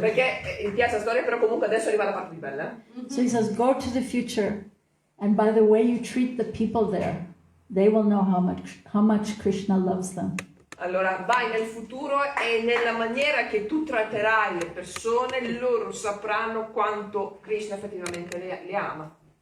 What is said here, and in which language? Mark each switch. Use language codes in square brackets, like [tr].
[it] Perché mi piace la storia, però comunque adesso arriva la parte più bella. [en] So he says, go to the future, and by the way you treat the people there, they will know how much Krishna loves them. [it] Allora, vai nel futuro e nella maniera che tu tratterai le persone, loro sapranno quanto Krishna effettivamente le ama.